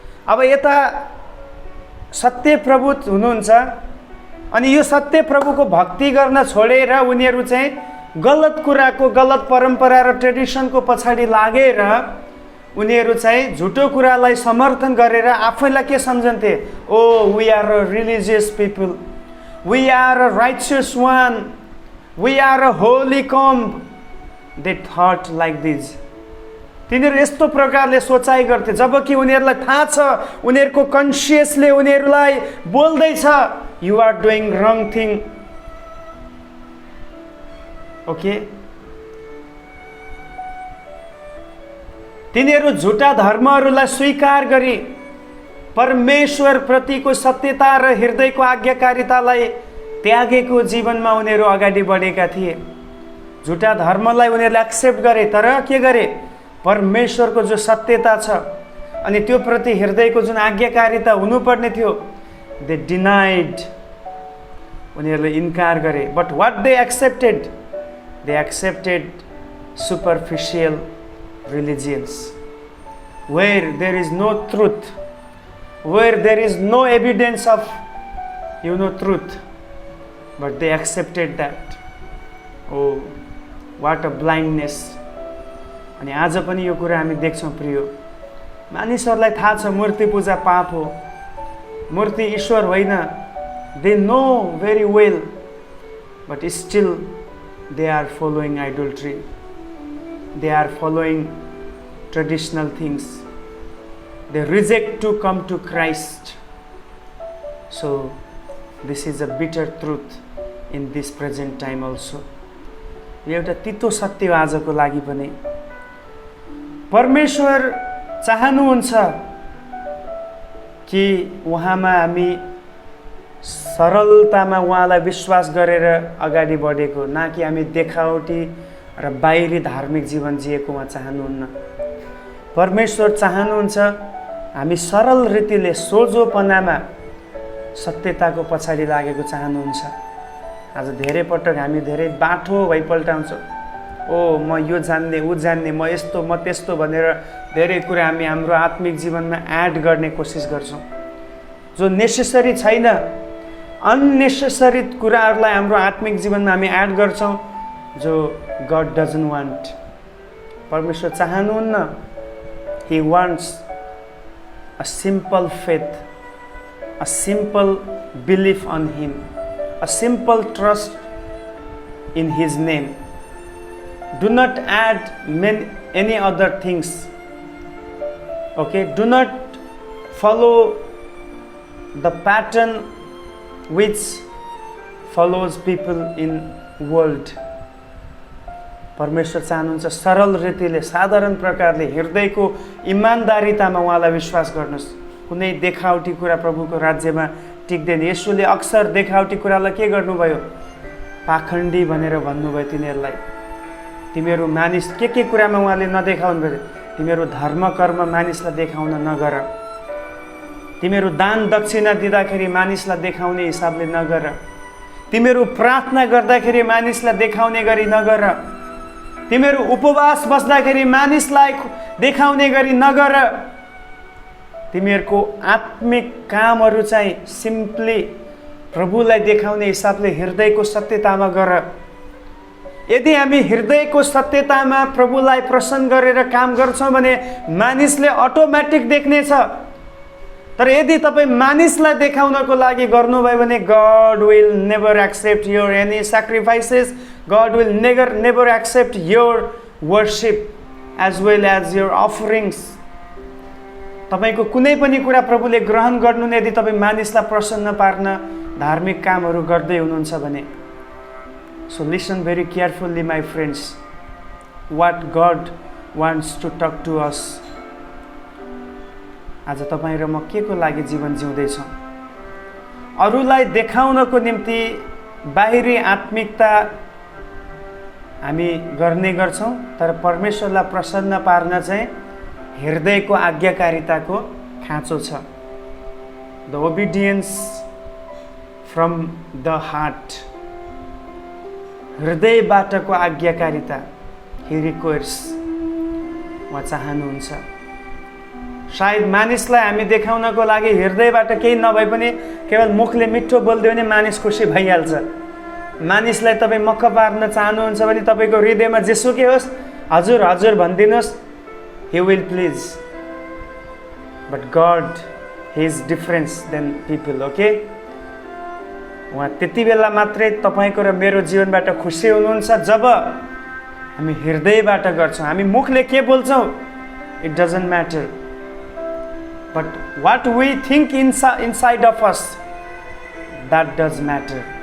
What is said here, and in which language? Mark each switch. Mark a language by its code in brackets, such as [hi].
[ne] अब यता सत्य प्रभु हुनुहुन्छ अनि यो सत्य प्रभुको भक्ति गर्न छोडेर उनीहरू चाहिँ गलत कुराको, गलत परम्परा र ट्रेडिसनको पछाडि लागेर उनीहरू चाहिँ झुटो कुरालाई समर्थन गरेर आफैलाई के सम्झन्थे? [en] Oh we are a religious people, we are a righteous one, we are a holy comb. They thought like this. [ne] तिनीहरू यस्तो प्रकारले सोचाइ गर्थे, जबकि उनीहरूलाई थाहा छ, उनीहरूको कन्सियसले उनीहरूलाई बोल्दैछ [en] You are doing wrong thing. [ne] Okay, तिनीहरू झुटा धर्महरूलाई स्वीकार गरी परमेश्वर प्रतिको सत्यता र हृदयको आज्ञाकारितालाई त्यागेको जीवनमा उनीहरू अगाडि बढेका थिए। झुटा धर्मलाई उनीहरूले एक्सेप्ट गरे, तर के गरे? परमेश्वरको जो सत्यता छ अनि त्यो प्रति हृदयको जुन आज्ञाकारिता हुनुपर्ने थियो, [en] they denied, [ne] उनीहरूले इन्कार गरे। [en] But what they accepted? They accepted superficial religions where there is no truth, where there is no evidence of truth, but they accepted that. Oh, what a blindness. [ne] अनि आज पनि यो कुरा हामी देख्छौँ प्रिय। मानिसहरूलाई थाहा छ मूर्ति पूजा पाप हो, मूर्ति ईश्वर होइन। [en] they know very well, but still they are following idolatry. They are following traditional things. They reject to come to Christ. So this is a bitter truth in this present time also. [ne] यो एउटा तितो सत्य हो आजको लागि पनि। परमेश्वर चाहनुहुन्छ कि उहाँमा हामी सरलतामा उहाँलाई विश्वास गरेर अगाडि बढेको, न कि हामी देखावटी र बाहिरी धार्मिक जीवन जिएको उहाँ चाहनुहुन्न। परमेश्वर चाहनुहुन्छ हामी सरल रीतिले सोझोपनामा सत्यताको पछाडि लागेको चाहनुहुन्छ। आज धेरै पटक हामी धेरै बाठो भइपल्टाउँछौँ। ओ म यो जान्ने, ऊ जान्ने, म यस्तो, म त्यस्तो भनेर धेरै कुरा हामी हाम्रो आत्मिक जीवनमा एड गर्ने कोसिस गर्छौँ, जो नेसेसरी छैन। अननेसेसरी कुराहरूलाई हाम्रो आत्मिक जीवनमा हामी एड गर्छौँ, जो [en] God doesn't want. [ne] परमेश्वर चाहनुहुन्न। [en] He wants a simple faith, a simple belief on Him, a simple trust in His name. Do not add any other things. Okay, do not follow the pattern which follows people in world. [ne] परमेश्वर चाहनुहुन्छ सरल रीतिले, साधारण प्रकारले, हृदयको इमान्दारितामा उहाँलाई विश्वास गर्नुहोस्। कुनै देखावटी कुरा प्रभुको राज्यमा टिक्दैन। येशूले अक्सर देखावटी कुरालाई के गर्नुभयो? पाखण्डी भनेर भन्नुभयो तिनीहरूलाई। तिमीहरू मानिस के कुरामा उहाँले नदेखाउनु भयो? तिमीहरू धर्म कर्म मानिसलाई देखाउन नगर। तिमीहरू दान दक्षिणा दिँदाखेरि मानिसलाई देखाउने हिसाबले नगर। तिमीहरू प्रार्थना गर्दाखेरि मानिसलाई देखाउने गरी नगर। तिमीहरू उपवास बस्दाखेरि मानिसलाई देखाउने गरी नगर। तिमीहरूको आत्मिक कामहरू चाहिँ सिम्पली प्रभुलाई देखाउने हिसाबले हृदयको सत्यतामा गर। यदि हामी हृदयको सत्यतामा प्रभुलाई प्रसन्न गरेर काम गर्छौँ भने मानिसले अटोमेटिक देख्नेछ। तर यदि तपाईँ मानिसलाई देखाउनको लागि गर्नुभयो भने [en] God will never accept your any sacrifices. God will never accept your worship as well as your offerings. [ne] तपाईको कुनै पनि कुरा प्रभुले ग्रहण गर्नुहुन्न यदि तपाईँ मानिसलाई प्रसन्न पार्न धार्मिक कामहरू गर्दै हुनुहुन्छ भने। [en] So listen very carefully my friends, what God wants to talk to us. [ne] आज तपाईँ र म के को लागि जीवन जिउँदैछौँ? अरूलाई देखाउनको निम्ति बाहिरी आत्मिकता हामी गर्ने गर्छौँ, तर परमेश्वरलाई प्रसन्न पार्न चाहिँ हृदयको आज्ञाकारिताको खाँचो छ। [en] the obedience from the heart, [ne] हृदयबाटको आज्ञाकारिता he requires, उहाँ चाहनुहुन्छ। सायद मानिसलाई हामी देखाउनको लागि हृदयबाट केही नभए पनि केवल मुखले मिठो बोलिदियो भने मानिस खुसी भइहाल्छ। मानिसलाई तपाईँ मक्ख पार्न चाहनुहुन्छ भने तपाईँको हृदयमा जेसुकै होस्, हजुर हजुर भनिदिनुहोस्, [en] he will please. But God, he is different than people, okay? [ne] उहाँ त्यति बेला मात्रै तपाईँको र मेरो जीवनबाट खुसी हुनुहुन्छ जब हामी हृदयबाट गर्छौँ। हामी मुखले के बोल्छौँ, [en] It doesn't matter, but what we think inside of us, that does matter.